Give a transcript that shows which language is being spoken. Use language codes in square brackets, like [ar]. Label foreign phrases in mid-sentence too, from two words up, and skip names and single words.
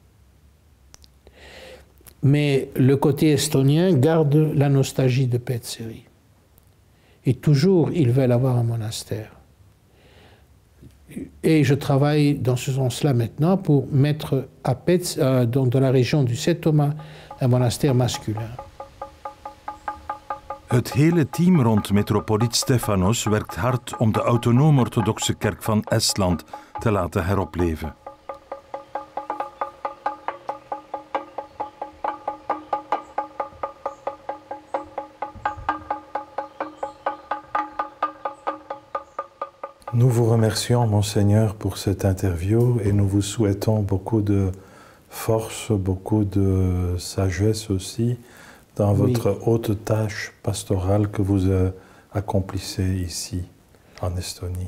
[fr] Mais le côté estonien garde la nostalgie de Petseri. Et toujours, ils veulent avoir un monastère. Et je travaille dans ce sens-là maintenant pour mettre dans la région du Setomaa un monastère masculin. [nl] Het hele team rond metropoliet Stefanos werkt hard om de autonoom-orthodoxe kerk van Estland te laten heropleven. [fr] Nous vous remercions, Monseigneur, pour cette interview et nous vous souhaitons beaucoup de force, beaucoup de sagesse aussi dans votre haute tâche pastorale que vous accomplissez ici, en Estonie.